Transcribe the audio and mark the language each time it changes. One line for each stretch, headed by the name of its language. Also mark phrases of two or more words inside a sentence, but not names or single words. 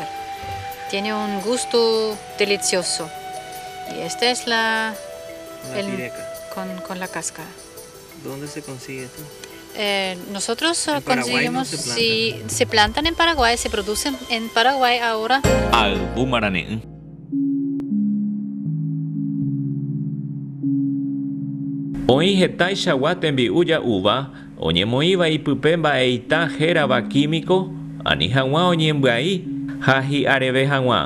Spanish: Tiene un gusto delicioso. Y esta es la pireca. Con la cáscara. ¿Dónde se consigue esto? Nosotros ¿En Paraguay conseguimos, no se plantan? sí, se plantan en Paraguay, se producen en Paraguay ahora.
Guarani: Oĩ heta ichagua tembi'u ja'úva oñemoĩva ipype mba'eita hérava químico ani hag̃ua oñembyai Hahi areve hag̃ua.